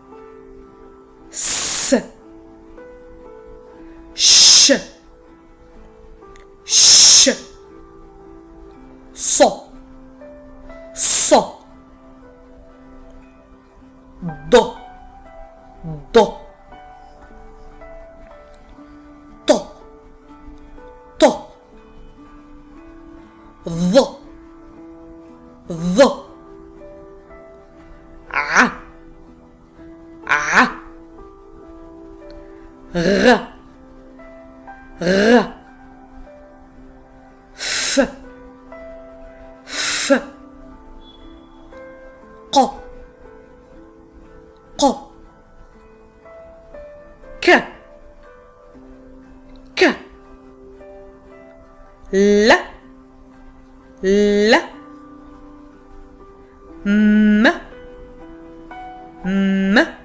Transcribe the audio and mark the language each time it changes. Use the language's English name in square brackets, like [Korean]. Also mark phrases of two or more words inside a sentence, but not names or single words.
[Arabic] س, ش, ش, ص, ص, ض, ض, ط, ط, ظ, ظ, ع, ع, غ, غ, ف, ف, ق, ق, ك, ك, ل, ل, م, م,